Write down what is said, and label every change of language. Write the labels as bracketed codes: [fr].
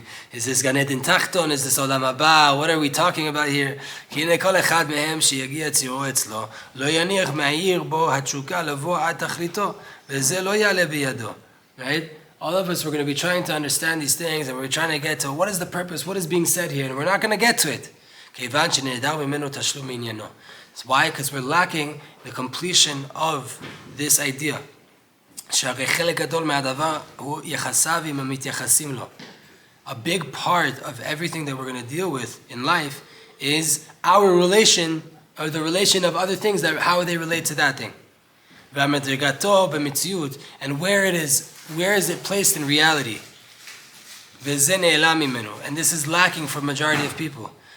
[en] Is this Gan Eden Tachton? Is this Olam Haba? What are we talking about here? [he] כי הנה כל אחד מהם שיגיע ציורו אצלו, לא יניח מהעיר בו התשוקה לבוא עד תכליתו, וזה לא יעלה בידו. [en] Right? All of us, we're going to be trying to understand these things, and we're trying to get to what is the purpose, what is being said here, and we're not going to get to it. [he] כיוון שנעדר ממנו תשלום מעניינו. [en] That's why? Because we're lacking the completion of this idea. [he] שהרי חלק גדול מהדבר הוא יחסיו עם המתייחסים לו. [en] A big part of everything that we're going to deal with in life is our relation, or the relation of other things, that how they relate to that thing. And where is it placed in reality? And this is lacking for majority of people.